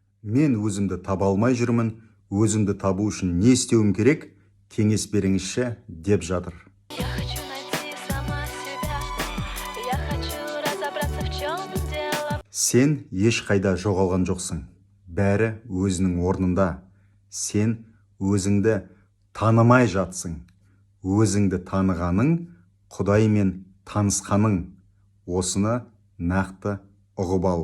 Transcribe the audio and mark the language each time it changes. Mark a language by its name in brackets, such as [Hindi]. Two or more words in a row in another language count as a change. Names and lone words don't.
[Kazakh] Мен өзімді таба алмай жүрмін, өзімді табу үшін не істеуім керек, кеңес беріңізші деп жатыр. [Russian] Я хочу найти сама себя. Я хочу разобраться, в чем дело. [Kazakh] Сен ешқайда жоғалған жоқсың. Бәрі өзінің орнында. Сен өзіңді танымай жатсың. Өзіңді танығаның, Құдаймен танысқаның. Осыны нақты ұғып ал.